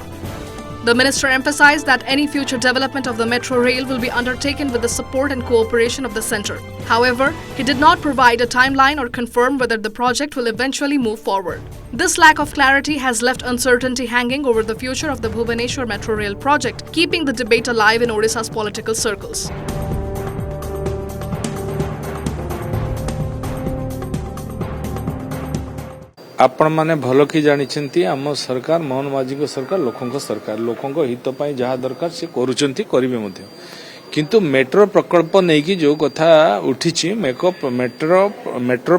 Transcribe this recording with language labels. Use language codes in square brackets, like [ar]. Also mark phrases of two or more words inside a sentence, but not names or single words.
[en] The minister emphasized that any future development of the metro rail will be undertaken with the support and cooperation of the centre. However, he did not provide a timeline or confirm whether the project will eventually move forward. This lack of clarity has left uncertainty hanging over the future of the Bhubaneswar Metro Rail project, keeping the debate alive in Odisha's political circles. [or] ଆପଣ ମାନେ ଭଲୋ କି ଜାନିଛନ୍ତି ଆମ ସରକାର ମୋହନ ମାଝୀ କୋ ସରକାର ଲୋକଙ୍କ ହିତ ପଇ ଯହା ଦରକାର ସେ କରୁଚନ୍ତି କରିବେ ମଧ୍ୟେ କିନ୍ତୁ ମେଟ୍ରୋ ପ୍ରକଳ୍ପ ନୈ କି ଯୋ କଥା ଉଠିଛି ମେଟ୍ରୋ